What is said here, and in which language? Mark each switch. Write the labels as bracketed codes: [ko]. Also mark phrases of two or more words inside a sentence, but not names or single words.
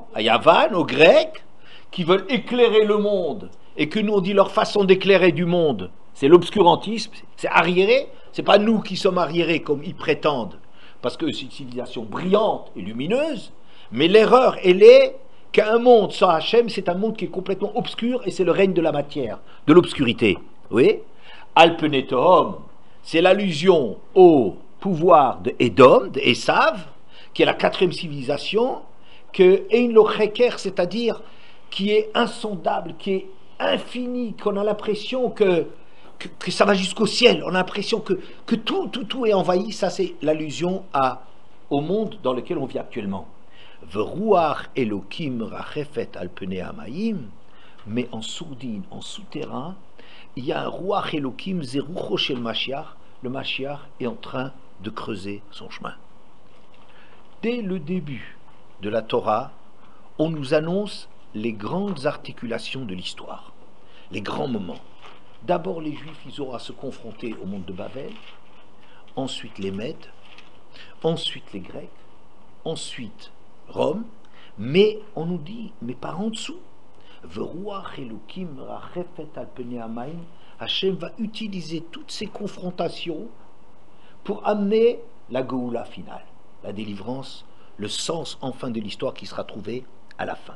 [fr] À Yavan, aux Grecs, qui veulent éclairer le monde, et que nous on dit leur façon d'éclairer du monde, c'est l'obscurantisme, c'est arriéré, c'est pas nous qui sommes arriérés comme ils prétendent, parce que c'est une civilisation brillante et lumineuse, mais l'erreur, elle est qu'un monde sans Hachem, c'est un monde qui est complètement obscur, et c'est le règne de la matière, de l'obscurité. Oui? [he] על פני תהום, [fr] c'est l'allusion au pouvoir de Édom, de Esav, qui est la 4e civilisation, que [he] אין לו חקר, [fr] c'est-à-dire qui est insondable, qui est infini, qu'on a l'impression que ça va jusqu'au ciel, on a l'impression que tout est envahi. Ça c'est l'allusion au monde dans lequel on vit actuellement. [he] ורוח אלוקים מרחפת על פני המים, [fr] mais en sourdine, en souterrain, il y a un [he] רוח אלוקים זה רוחו של משיח. [fr] Le Mashiach est en train de creuser son chemin. dès le début de la Torah, on nous annonce les grandes articulations de l'histoire, les grands moments. D'abord, les Juifs, ils auront à se confronter au monde de Babel, ensuite les Mèdes, ensuite les Grecs, ensuite Rome, mais on nous dit, mais par en dessous, Hachem va utiliser toutes ces confrontations pour amener la Géoula finale, la délivrance, le sens enfin de l'histoire qui sera trouvé à la fin.